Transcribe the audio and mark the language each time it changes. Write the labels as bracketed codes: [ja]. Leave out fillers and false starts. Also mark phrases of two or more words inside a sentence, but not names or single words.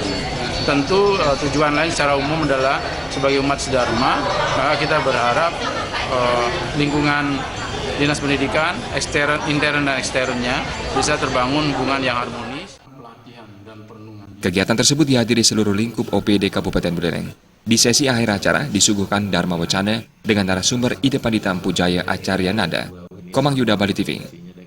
[id] Tentu tujuan lain secara umum adalah sebagai umat sedharma, maka kita berharap lingkungan Dinas Pendidikan, intern dan eksternnya bisa terbangun hubungan yang harmonis. Kegiatan tersebut dihadiri seluruh lingkup OPD Kabupaten Buleleng. Di sesi akhir acara disuguhkan Dharma Wacana dengan narasumber Ide Pandita Empujaya Acarya Nada. Komang Yuda, Bali TV.